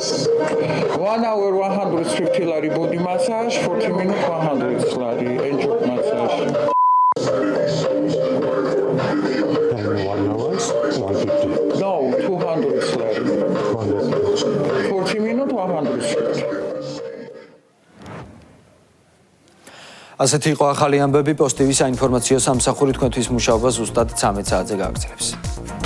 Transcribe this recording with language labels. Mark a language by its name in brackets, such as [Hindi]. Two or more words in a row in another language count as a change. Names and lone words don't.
[English] 1 hour 150 lari body massage, 40 minutes 100 lari angel massage. and 1 hour 150. No, 200 lari. 40 minutes 150. [Georgian] ასეთი იყო ახალი ამბები პოსტივის საინფორმაციო სამსახური თქვენთვის მუშაობა ზუსტად 13 საათზე გააგრძელებს.